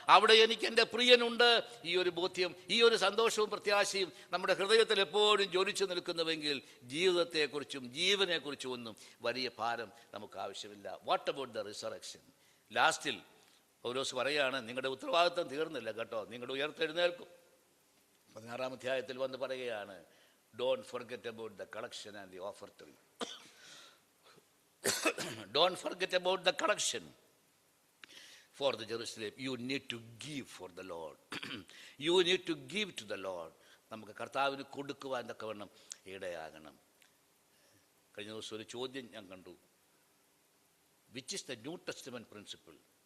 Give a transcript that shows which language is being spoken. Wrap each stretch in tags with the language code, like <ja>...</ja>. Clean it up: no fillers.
<ml>അവിടെ എനിക്ക് എൻ്റെ പ്രിയനുണ്ട്. ഈ ഒരു ബോധ്യം, ഈ ഒരു സന്തോഷവും പ്രത്യാശയും നമ്മുടെ ഹൃദയത്തിൽ എപ്പോഴും ജ്വലിച്ചു നിൽക്കുന്നുവെങ്കിൽ ജീവിതത്തെക്കുറിച്ചും ജീവനെക്കുറിച്ചും ഒന്നും വലിയ ഭാരം നമുക്ക് ആവശ്യമില്ല.</ml> <en>What about the resurrection?</en> <ml>ലാസ്റ്റിൽ പൗലോസ് പറയാണ്, നിങ്ങളുടെ ഉത്തരവാദിത്വം തീർന്നില്ല കേട്ടോ, നിങ്ങളുടെ ഉയർത്തെഴുന്നേൽക്കും. 16-ാം അധ്യായത്തിൽ വന്ന് പറയുകയാണ്,</ml> <en>Don't forget about the collection and the offertory. Don't forget about the collection for the Jerusalem. You need to give for the Lord. You need to give to the Lord.</en> <ml>നമുക്ക് കർത്താവിന് കൊടുക്കുവാൻ എന്നൊക്കെ വേണം ഇടയാകണം. കഴിഞ്ഞ ദിവസം ഒരു ചോദ്യം ഞാൻ കണ്ടു.</ml> <en>Which is the New Testament principle?</en>